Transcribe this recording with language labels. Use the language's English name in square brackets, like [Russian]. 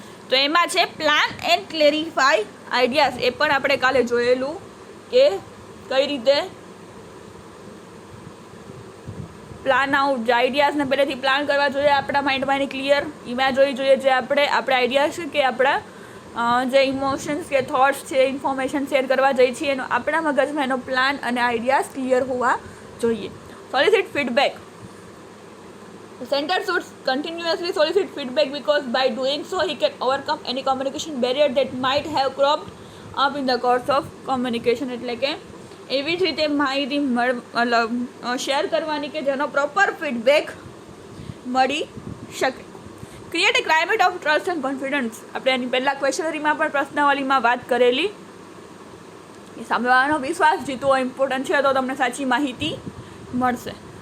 [Gujarati] તો એમાં છે [English] Plan and clarify ideas. [Gujarati] એ પણ આપણે કાલે જોયેલું કે કઈ રીતે પ્લાન આઉટ, જે આઈડિયાઝને પહેલેથી પ્લાન કરવા જોઈએ આપણા માઇન્ડમાં, એની ક્લિયર ઇમેજ હોવી જોઈએ. જે આપણે આઈડિયાઝ છે કે આપણા જે ઇમોશન્સ કે થોટ્સ છે, ઇન્ફોર્મેશન શેર કરવા જઈએ છીએ, એનો આપણા મગજમાં એનો પ્લાન અને આઈડિયાઝ ક્લિયર હોવા જોઈએ. [English] Solicit feedback. The center should continuously solicit feedback because by doing so he can overcome any communication barrier that might have cropped up in the course of communication. [Gujarati] એટલે કે એવી જ રીતે માહિતી શેર કરવાની કે જેનો પ્રોપર ફીડબેક મળી શકે. [English] Create a climate of trust and confidence. [Gujarati] આપણે એની પહેલાં ક્વેશ્ચનરીમાં પણ પ્રશ્નાવલીમાં વાત કરેલી કે સામેવાળાનો વિશ્વાસ જીતવો ઇમ્પોર્ટન્ટ છે, તો તમને સાચી માહિતી મળશે.